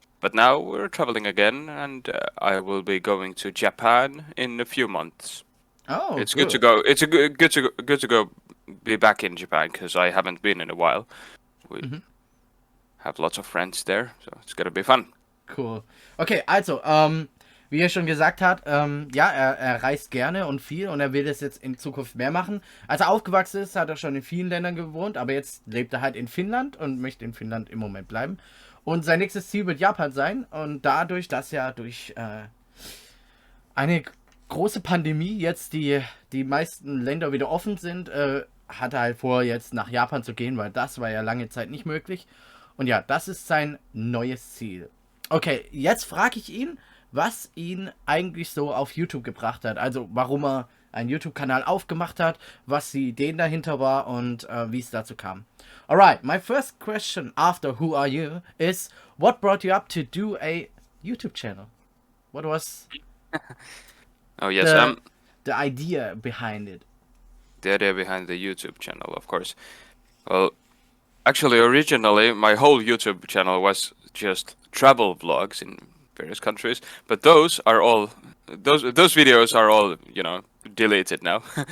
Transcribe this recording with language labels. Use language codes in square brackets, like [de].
[en] But now we're traveling again, and I will be going to Japan in a few months. Oh, It's good to go. It's good to go be back in Japan, because I haven't been in a while. We have lots of friends there, so it's gonna be fun. Cool. [de] Okay, also, wie er schon gesagt hat, ja, er reist gerne und viel und er will das jetzt in Zukunft mehr machen. Als er aufgewachsen ist, hat er schon in vielen Ländern gewohnt, aber jetzt lebt er halt in Finnland und möchte in Finnland im Moment bleiben. Und sein nächstes Ziel wird Japan sein und dadurch, dass ja durch eine große Pandemie jetzt die meisten Länder wieder offen sind, hat er halt vor, jetzt nach Japan zu gehen, weil das war ja lange Zeit nicht möglich. Und ja, das ist sein neues Ziel. Okay, jetzt frage ich ihn, was ihn eigentlich so auf YouTube gebracht hat. Also warum er einen YouTube-Kanal aufgemacht hat, was die Idee dahinter war und wie es dazu kam. [en] Alright, my first question after Who Are You is, what brought you up to do a YouTube channel? What was Oh yes, the idea behind it? the idea behind the YouTube channel, of course. Well, actually, originally my whole YouTube channel was just travel vlogs in various countries, but those videos are all deleted now.